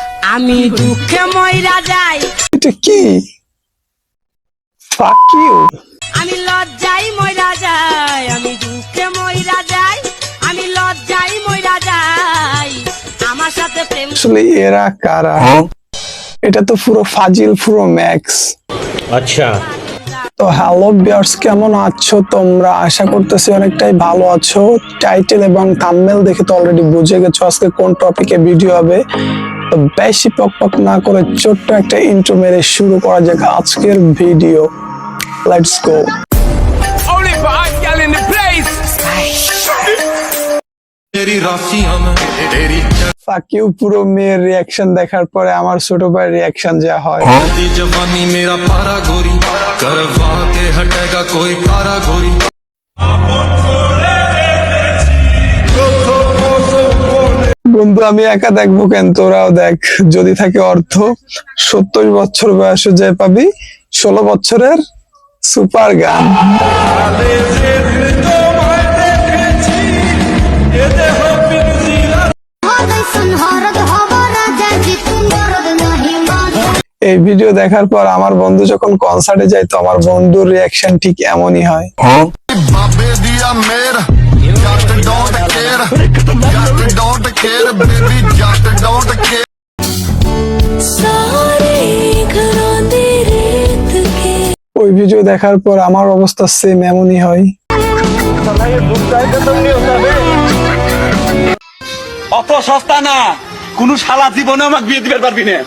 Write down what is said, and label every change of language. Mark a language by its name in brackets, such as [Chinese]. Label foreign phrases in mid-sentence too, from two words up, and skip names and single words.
[Bangla] আমি দুঃখে মইরা যাই, এটা কি? [English] Fuck you. [Bangla] আমি লজ্জায় মইরা যাই, আমি দুঃখে মইরা যাই, আমি লজ্জায় মইরা যাই। আমার সাথে প্রেম আসলে এরা কারা? এটা তো পুরো ফাজিল, পুরো ম্যাক্স। আচ্ছা, তো [English] hello viewers, [Bangla] কেমন আছো তোমরা? আশা করতেছি অনেকটাই ভালো আছো। টাইটেল এবং থাম্বনেল দেখে তো অলরেডি বুঝে গেছো আজকে কোন টপিকে ভিডিও হবে। তো বেশি পক না করে ছোট্ট একটা ইন্ট্রো মেরে শুরু করা যাক আজকের ভিডিও। [English] Let's go. Only for us, y'all in the place. [Hindi] तेरी राशियां में तेरी [English] Fuck you. [Bangla] পুরো মেয়ের রিয়াকশন দেখার পরে আমার ছোট ভাইয়ের রিয়াকশন যা হয়। [Hindi] चलती जवानी मेरा पारा गोरी करवा के हटेगा कोई कारा गोरी [Bangla] বন্ধু আমি একা দেখবো কেন, তোরাও দেখ। যদি থাকে অর্থ, 70 বছর বয়সে যে পাবি 16 বছরের [English] super gun. [Bangla] এই ভিডিও দেখার পর আমার বন্ধু যখন কনসার্টে যায় তো আমার বন্ধুর রিয়াকশন ঠিক এমনই হয়। [Punjabi] ਬਾਬੇ ਦਿਆ ਮੇਰਾ ਜੱਟ [English] don't care [Punjabi] जट [English] don't care baby [Punjabi] जट [English] don't care [Bangla] ওই ভিডিও দেখার পর আমার অবস্থা সেম এমনই হয়। অত সস্তা না, কোন শালা জীবনে আমাকে বিয়ে দিতে পারবি না।